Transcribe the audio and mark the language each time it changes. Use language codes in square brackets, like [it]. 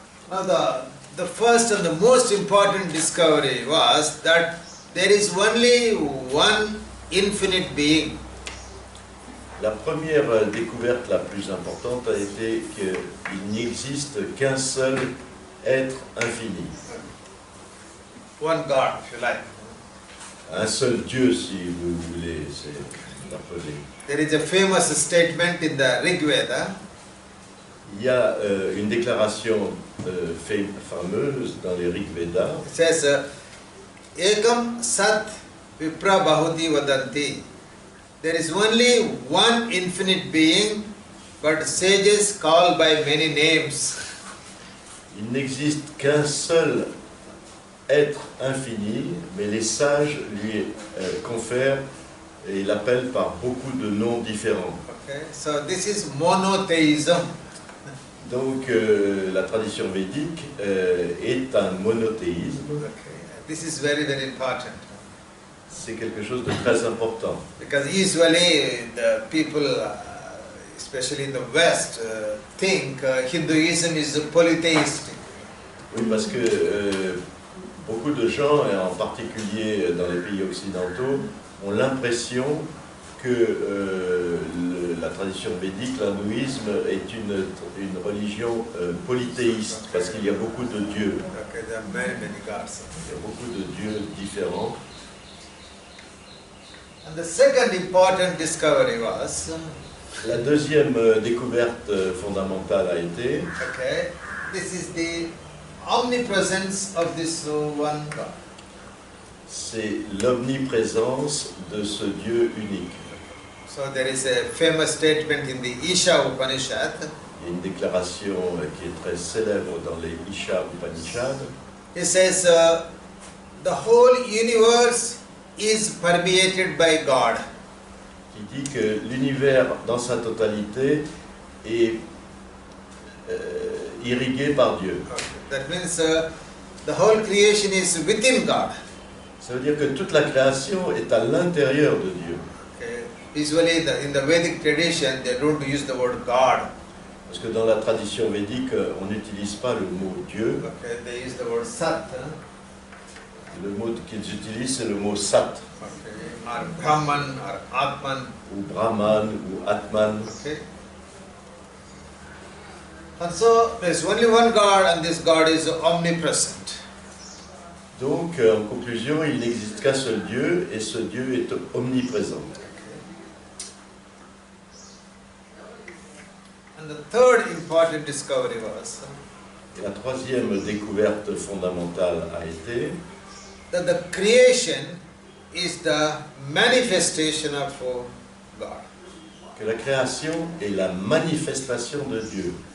[en] Now the first and the most important discovery was that there is only one infinite being. [fr] La première découverte la plus importante a été qu'il n'existe qu'un seul être infini. [en] One God, if you like. [fr] Un seul Dieu, si vous voulez l'appeler. [en] There is a famous statement in the Rig Veda. [fr] Il y a une déclaration fameuse dans les Rig Veda. [en] It says, [sa] Ekam Sat Vipra Bahuti Vadanti. [en] There is only one infinite being, but sages call by many names. [fr] Il n'existe qu'un seul être infini, mais les sages lui confèrent et l'appellent par beaucoup de noms différents. [en] Okay, so this is monotheism. [fr] Donc la tradition védique est un monothéisme. [en] Okay, this is very important. [fr] C'est quelque chose de très important. [en] Because usually the people, especially in the West, think Hinduism is polytheistic. [fr] Oui, parce que beaucoup de gens, et en particulier dans les pays occidentaux, ont l'impression que la tradition védique, l'hindouisme, est une religion polythéiste, parce qu'il y a beaucoup de dieux. [en] Okay, there are many gods. [fr] Il y a beaucoup de dieux différents. [en] And the second important discovery was, [fr] La deuxième découverte fondamentale a été [en] okay, this is the omnipresence of this one God. [fr] c'est l'omniprésence de ce Dieu unique. [en] So there is a famous statement in the Isha Upanishad. [fr] Il y a une déclaration qui est très célèbre dans les Isha Upanishads. [en] It says, the whole universe is permeated by God. [fr] Qui dit que l'univers dans sa totalité est irrigué par Dieu. [en] That means the whole creation is within God. [fr] Ça veut dire que toute la création est à l'intérieur de Dieu. [en] Okay. Usually in the Vedic tradition they don't use the word God. [fr] Parce que dans la tradition védique, on n'utilise pas le mot Dieu. [en] Okay. They use the word Sat. [fr] Le mot qu'ils utilisent, c'est le mot Sat. [en] Okay. Or Brahman or Atman. [fr] Ou Brahman, ou Atman. [en] Okay. And so there's only one God and this God is omnipresent. [fr] Donc, en conclusion, il n'existe qu'un seul Dieu et ce Dieu est omniprésent. [en] And the third important discovery was [fr] Et la troisième découverte fondamentale a été [en] that the creation is the manifestation of God. [fr] que la création est la manifestation de Dieu.